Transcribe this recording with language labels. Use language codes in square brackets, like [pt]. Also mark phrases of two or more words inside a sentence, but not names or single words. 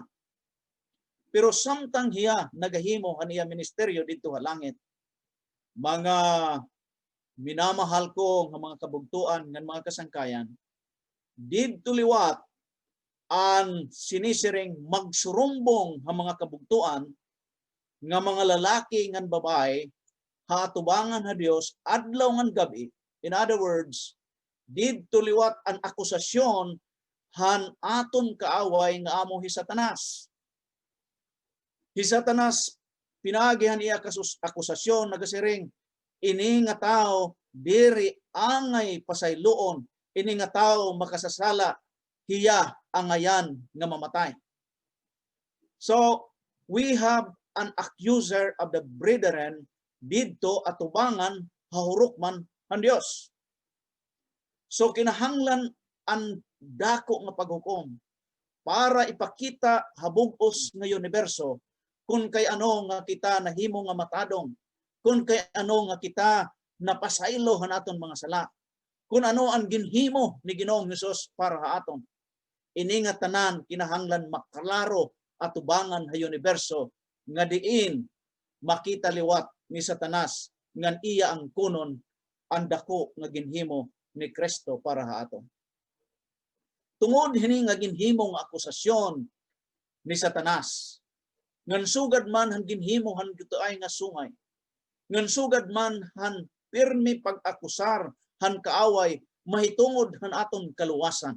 [war] Pero samtang hiya nagahimo han iya ministeryo dito ha langit, mga minamahal ko nga mga kabugtuan nga mga kasangkayan, didto liwat ang sinisiring magsurumbong nga mga kabugtuan nga mga lalaki ngan babae hatubangan ha Dios adlaw ngan gabi. [en] In other words, [war] didto liwat ang akusasyon han aton kaaway nga amo hi Satanas. Hi Satanas pinagihan iya akusasyon nagasiring, ini nga tao diri angay pasayloon, ini nga tao makasasala, hiya angayan nga mamatay. [en] So we have an accuser of the brethren [war] didto atubangan hahurokman ang Dios. So kinahanglan ang dako nga paghukom para ipakita habug-os nga universo kung kay ano nga kita nahimo nga matadong, kung kay ano nga kita napasaylo hanaton mga sala, kung ano ang ginhimo ni Ginoong Hesus para ha aton. Ini nga tanan kinahanglan maklaro atubangan ha universo nga diin makita liwat ni Satanas ngan iya ang kunon ang dako nga ginhimo ni Kristo para ha aton. Tungod hini nga ginhimong akusasyon ni Satanas, ngan sugad man han ginhimo han gituay nga sungay, ngan sugad man han pirmi pag-akusar han kaaway mahitungod han aton kaluwasan.